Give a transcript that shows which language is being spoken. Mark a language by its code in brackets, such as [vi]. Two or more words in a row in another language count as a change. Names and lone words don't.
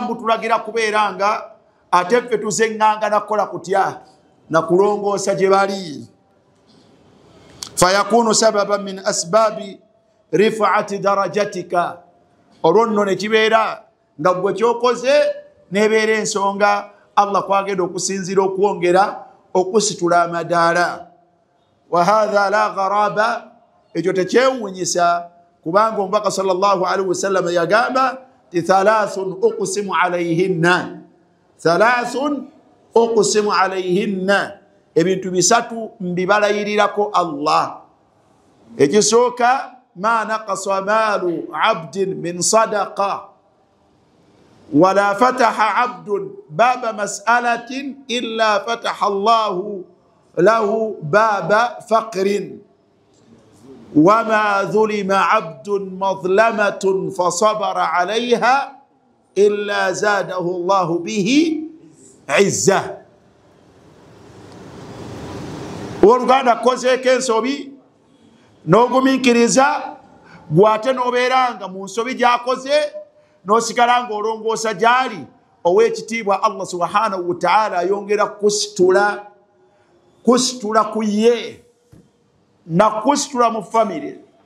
[lg] butulagira kubeera nga ate ffe tuzeŋŋanga nakukola kutya nakulongoosa gye bali [ar] فيكون سببا من أسباب رفعة درجتك [lg] olonno ne kibeera nga gwe kyokoze nebeera ensonga Allah kwagenda okusinzira okwongera okusitula amadaala. [ar] وهذا لا غرابة, [lg] ekyo tekyewuunyisa kubanga omubaka [ar] صلى الله عليه وسلم [lg] yagamba ti [ar] ثلاث أقسم عليهن، ثلاث أقسم عليهن, [lg] ebintu bisatu mbibalayirirako Allah. [ar] Ekisooka ما نقص مال عبد من صدقة ولا فتح عبد باب مسألة إلا فتح الله له باب فقر وما ظلم عبد مظلمة فصبر عليها إلا زاده الله به عزا. [lg] Oluganda kozeeko ensobi n'ogumiikiriza gwate n'obeeranga mu nsobi gy'akoze n'osigala ng'olongoosa gy'ali, ow'ekitiibwa Allah [ar] سبحانه وتعالى [lg] ayongera kusitula ku ye na kusitula mu famire.